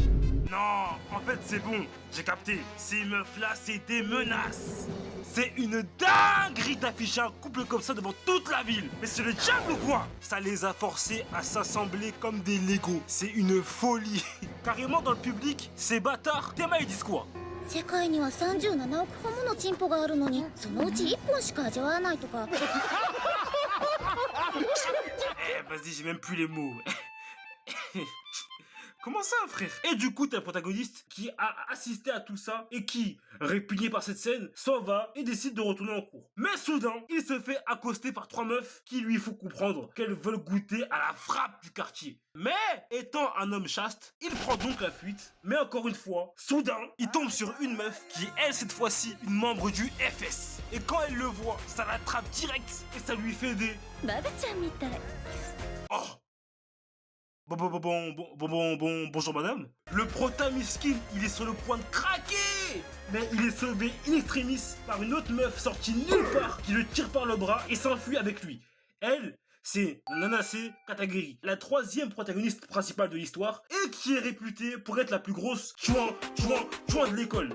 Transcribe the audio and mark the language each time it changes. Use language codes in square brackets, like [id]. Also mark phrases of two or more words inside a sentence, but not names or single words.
[fr] Non, en fait c'est bon, j'ai capté. Ces meufs-là, c'est des menaces. C'est une dinguerie d'afficher un couple comme ça devant toute la ville. Mais c'est le diable ou quoi? Ça les a forcés à s'assembler comme des Legos. C'est une folie. Carrément dans le public, ces bâtards, Théma ils disent quoi? [ja] 世界には37億個ものチンポがあるのにそのうち1本しか味わわないとか [fr] Eh, vas-y, j'ai même plus les mots. Comment ça, frère? Et du coup, t'as le protagoniste qui a assisté à tout ça et qui, répugné par cette scène, s'en va et décide de retourner en cours. Mais soudain, il se fait accoster par 3 meufs qui lui font comprendre qu'elles veulent goûter à la frappe du quartier. Mais, étant un homme chaste, il prend donc la fuite. Mais encore une fois, soudain, il tombe sur une meuf qui est, elle, cette fois-ci, une membre du FS. Et quand elle le voit, ça l'attrape direct et ça lui fait des... [ja] バブちゃんみたい [fr] Oh! Bonjour madame. Le prota miskin, il est sur le point de craquer. Mais il est sauvé in extremis par une autre meuf sortie nulle part qui le tire par le bras et s'enfuit avec lui. Elle, c'est Nanase Katagiri, la 3e protagoniste principale de l'histoire et qui est réputée pour être la plus grosse chouin de l'école.